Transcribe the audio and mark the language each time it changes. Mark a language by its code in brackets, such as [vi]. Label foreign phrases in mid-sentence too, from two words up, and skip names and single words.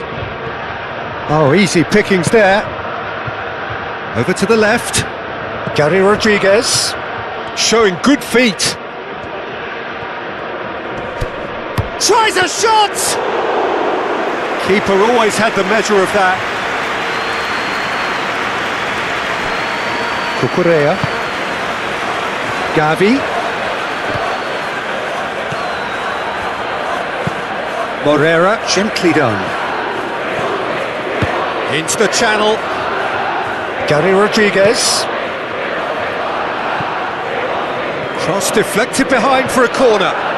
[en] Oh, easy pickings there. Over to the left. Gary Rodriguez showing good feet. Tries a shot! Keeper always had the measure of that. Cucurella. Gavi. Morera, gently done. Into the channel. Gary Rodriguez. Cross deflected behind for a corner.